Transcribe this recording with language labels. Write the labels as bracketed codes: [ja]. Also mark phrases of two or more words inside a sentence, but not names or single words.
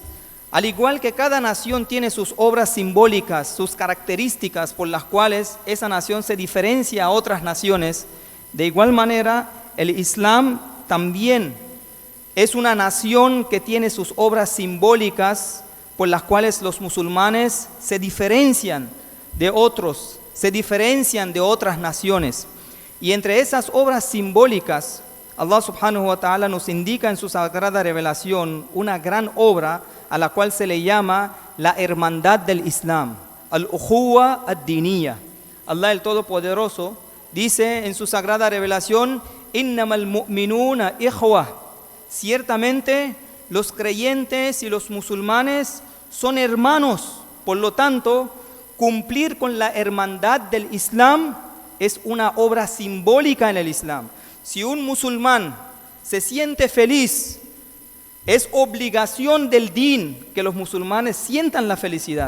[es] Al igual que cada nación tiene sus obras simbólicas, sus características por las cuales esa nación se diferencia a otras naciones, de igual manera el Islam también es una nación que tiene sus obras simbólicas por las cuales los musulmanes se diferencian de otros, se diferencian de otras naciones. Y entre esas obras simbólicas, Allah [ar] سبحانه وتعالى [es] nos indica en su sagrada revelación una gran obra a la cual se le llama la hermandad del Islam, [ar] الأخوة الدينية. [es] Allah el Todopoderoso dice en su sagrada revelación: [ar] إنما المؤمنون إخوة. [es] Ciertamente los creyentes y los musulmanes son hermanos. Por lo tanto, cumplir con la hermandad del Islam es una obra simbólica en el Islam. Si un musulmán se siente feliz, es obligación del din que los musulmanes sientan la felicidad.